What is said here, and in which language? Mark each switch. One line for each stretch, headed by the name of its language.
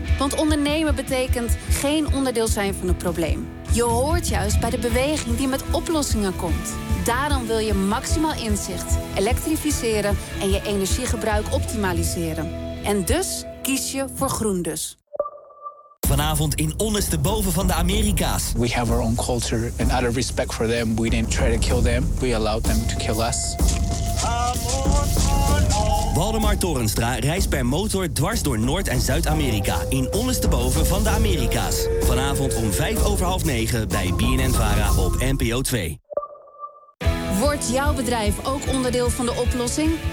Dutch: Want ondernemen betekent geen onderdeel zijn van het probleem. Je hoort juist bij de beweging die met oplossingen komt. Daarom wil je maximaal inzicht, elektrificeren en je energiegebruik optimaliseren. En dus kies je voor groen dus. Vanavond in Ondersteboven van de Amerika's.
English: We have our own culture and out of respect for them, we didn't try to kill them. We allowed them to kill us.
Dutch: Waldemar Torenstra reist per motor dwars door Noord- en Zuid-Amerika in Ondersteboven van de Amerika's. Vanavond om 21:55 bij BNNVARA op NPO 2. Wordt jouw bedrijf ook onderdeel van de oplossing?